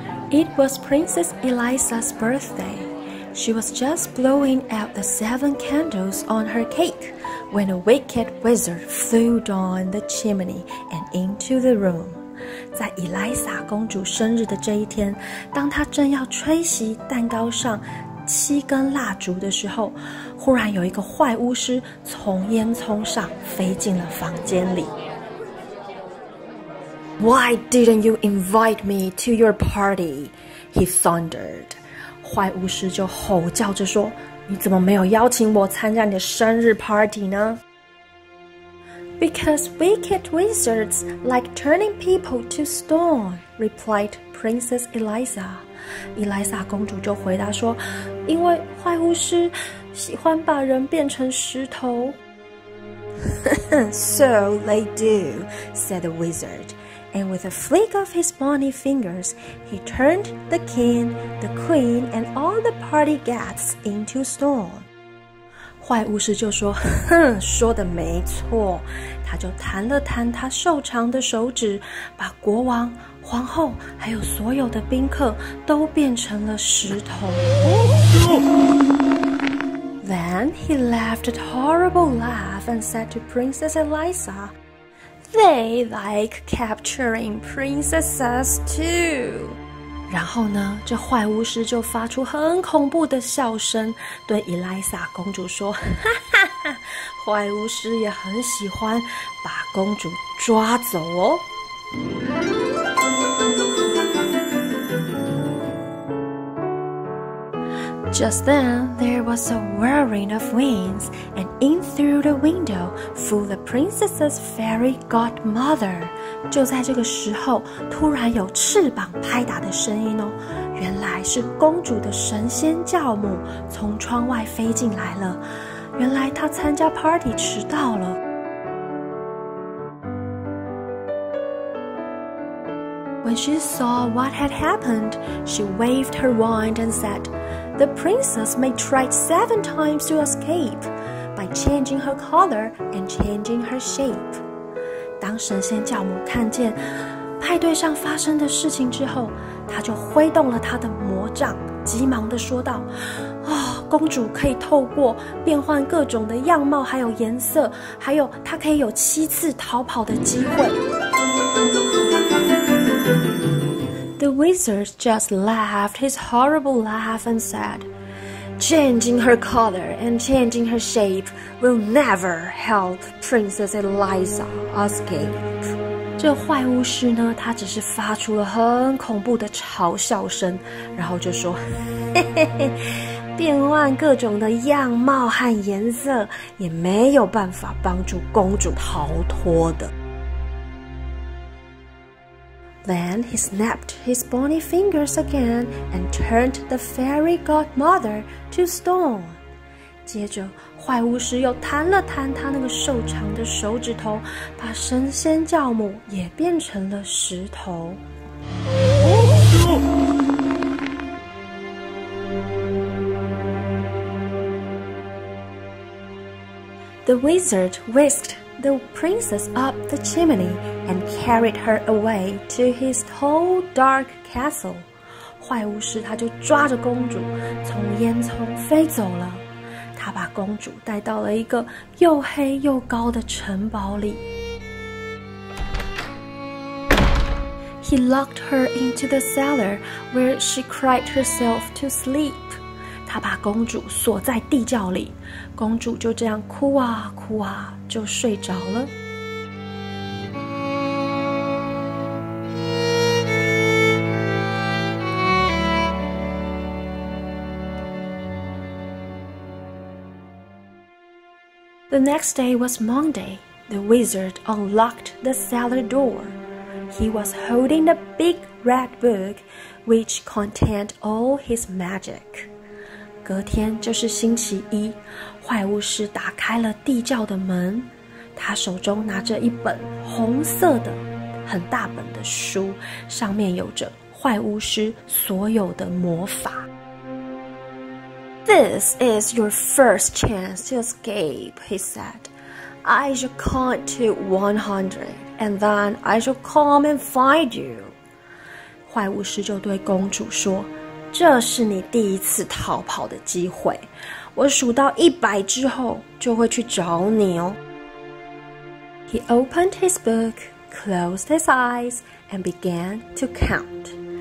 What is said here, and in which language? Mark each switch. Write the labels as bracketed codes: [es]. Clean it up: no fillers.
[en] It was Princess Eliza's birthday. She was just blowing out the 7 candles on her cake when a wicked wizard flew down the chimney and into the room. [zh] 在伊莱莎公主生日的这一天，当她正要吹熄蛋糕上7根蜡烛的时候，忽然有一个坏巫师从烟囱上飞进了房间里。 [en] Why didn't you invite me to your party? He thundered. [zh] 坏巫师就吼叫着说：“你怎么没有邀请我参加你的生日 party 呢？” [en] Because wicked wizards like turning people to stone, replied Princess Eliza. [zh] 伊莱莎公主就回答说：“因为坏巫师喜欢把人变成石头。” [en] So they do, said the wizard.And with a flick of his bony fingers, he turned the king, the queen, and all the party guests into stone. [zh] 坏巫师就说：“哼，说得没错。” 他就弹了弹他瘦长的手指，把国王、皇后还有所有的宾客都变成了石头。 [en] Then he laughed a horrible laugh and said to Princess Eliza,They like capturing princesses too. [zh] 然后呢，这坏巫师就发出很恐怖的笑声，对伊莱莎公主说：“哈哈哈，坏巫师也很喜欢把公主抓走哦。” [en] Just then, there was a whirring of wings, and in through the window flew the princess's fairy godmother. [zh] 就在这个时候，突然有翅膀拍打的声音哦，原来是公主的神仙教母从窗外飞进来了。原来她参加 party 迟到了。 [en] When she saw what had happened, she waved her wand and said,The princess may try 7 times to escape by changing her color and changing her shape. [zh] 当神仙教母看见派对上发生的事情之后，她就挥动了她的魔杖，急忙地说道：“公主可以透过变换各种的样貌还有颜色，还有她可以有7次逃跑的机会。” [en] The wizard just laughed his horrible laugh and said, Changing her color and changing her shape will never help Princess Eliza escape. [zh] 这坏巫师呢，他只是发出了很恐怖的嘲笑声，然后就说：“嘿嘿嘿，变换各种的样貌和颜色也没有办法帮助公主逃脱的。” [en] Then he snapped his bony fingers again and turned the fairy godmother to stone. [zh] 接着，坏巫师又弹了弹他那个瘦长的手指头，把神仙教母也变成了石头。 [en] The wizard whisked the princess up the chimney and carried her away to his tall, dark castle. [zh] 坏巫师他就抓着公主从烟囱飞走了。他把公主带到了一个又黑又高的城堡里。 [en] He locked her into the cellar where she cried herself to sleep. [zh] 他把公主锁在地窖里，公主就这样哭啊哭啊，就睡着了。 [en] The next day was Monday. The wizard unlocked the cellar door. He was holding a big red book, which contained all his magic. [zh] 隔天就是星期一，坏巫师打开了地窖的门，他手中拿着一本红色的很大本的书，上面有着坏巫师所有的魔法。 [en] This is your first chance to escape, he said. I shall count to 100, and then I shall come and find you. [zh] 坏巫师就对公主说，这是你第一次逃跑的机会，我数到100之后就会去找你哦。 [en] He opened his book, closed his eyes, and began to count.